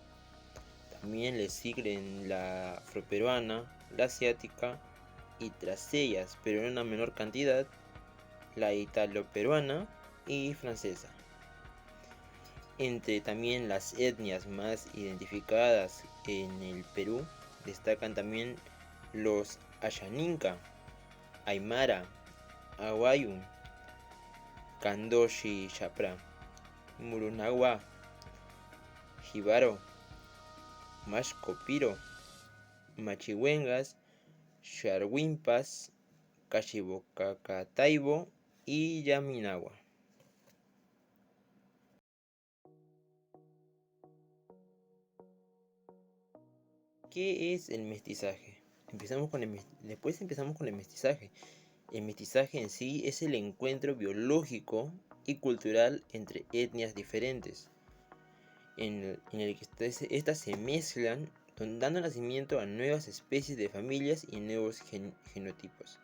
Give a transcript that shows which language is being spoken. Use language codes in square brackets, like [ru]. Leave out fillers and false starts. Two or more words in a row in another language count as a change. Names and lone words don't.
[es] También le siguen la afroperuana, la asiática y tras ellas, pero en una menor cantidad, la italo-peruana y francesa. Entre también las etnias más identificadas en el Perú destacan también los Ashaninka, Aymara, Awayun, Kandoshi Chapra, Murunawa, Jibaro, Mashkopiro, Machihuengas, Sharwimpas, Cachibocacataibo y Yaminawa. ¿Qué es el mestizaje? Después empezamos con el mestizaje. El mestizaje en sí es el encuentro biológico y cultural entre etnias diferentes, en el que estas se mezclan, dando nacimiento a nuevas especies de familias y nuevos genotipos.